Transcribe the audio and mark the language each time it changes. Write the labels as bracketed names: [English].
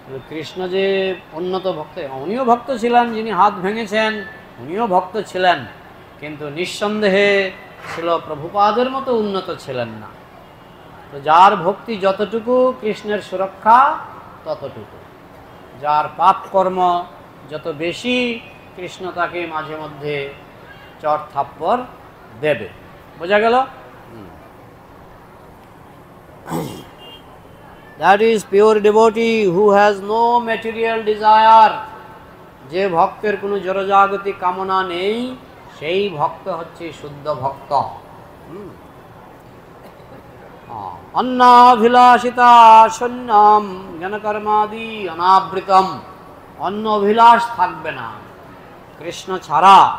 [Bangla] কৃষ্ণ যে উন্নত ভক্ত, উনিও ভক্ত ছিলেন, যিনি হাত ভেঙেছেন উনিও ভক্ত ছিলেন, কিন্তু নিঃসন্দেহে ছিল প্রভুপাদের মতো উন্নত ছিলেন না। তো যার ভক্তি যতটুকু, কৃষ্ণের সুরক্ষা ততটুকু। যার পাপ কর্ম যত বেশি, কৃষ্ণ তাকে মাঝে মধ্যে চট থাপ্পড় দেবে। বোঝা গেল? [English] That is pure devotee who has no material desire. [Bangla] যে ভক্তের কোনো জড়জাগতিক কামনা নেই, সেই ভক্ত হচ্ছে শুদ্ধ ভক্ত। [Sanskrit] অন্নাভিলাষিতা শূন্যম জ্ঞানকর্মাদি অনাবৃতম। [Bangla] অন্য অভিলাষ থাকবে না কৃষ্ণ ছাড়া।